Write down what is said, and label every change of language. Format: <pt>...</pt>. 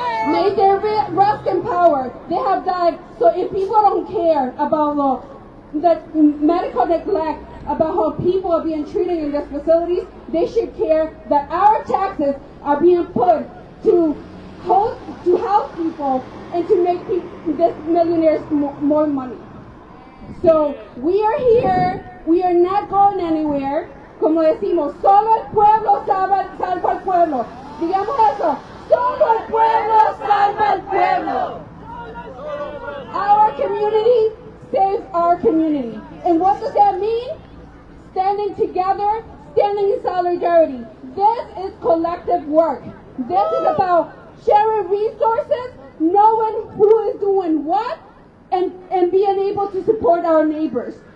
<en>May they rest in power. They have died. So if people don't care about the medical neglect, about how people are being treated in these facilities, they should care that our taxes are being put to help people and to make these millionaires more money. So we are here. We are not going anywhere.</en> <es>Como decimos, solo el pueblo salva al pueblo. Digamos eso. Solo el pueblo salva al pueblo.</es> <en>Our community saves our community. And what does that mean? Standing together, standing in solidarity. This is collective work. This is about sharing resources, knowing who is doing what, and being able to support our neighbors.</en>